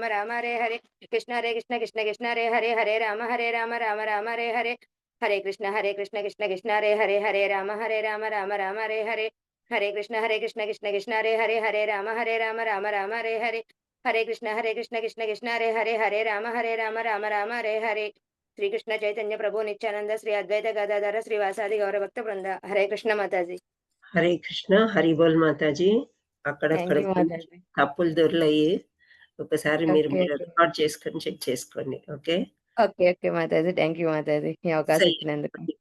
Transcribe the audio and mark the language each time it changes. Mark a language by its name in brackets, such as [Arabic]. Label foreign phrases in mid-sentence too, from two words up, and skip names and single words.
[Sanskrit] రామ హరే హరే కృష్ణ కృష్ణ కృష్ణ హరే రామ రామ రామ హరే హరే హరే కృష్ణ కృష్ణ కృష్ణ హరే రామ రామ రామ హరే హరే హరే కృష్ణ కృష్ణ కృష్ణ హరే రామ రామ రామ హరే హరే హరే కృష్ణ కృష్ణ కృష్ణ హరే రామ రామ రామ హరే హరే శ్రీకృష్ణ చైతన్య ప్రభు నిత్యానంద శ్రీ అద్వైత గదాధర శ్రీవాసాది గౌరభక్త బృంద హరే కృష్ణ మాతాజీ హరే కృష్ణ హరి బోల్ మాతాజీ. [Telugu] అక్కడక్కడ తప్పులు దొరలయ్యి ఒకసారి మీరు రికార్డ్ చేసుకొని చెక్ చేసుకోండి. ఓకే ఓకే ఓకే మాతాజీ, [English] thank you [Telugu] మాతాజీ ఈ అవకాశం ఇచ్చినందుకు.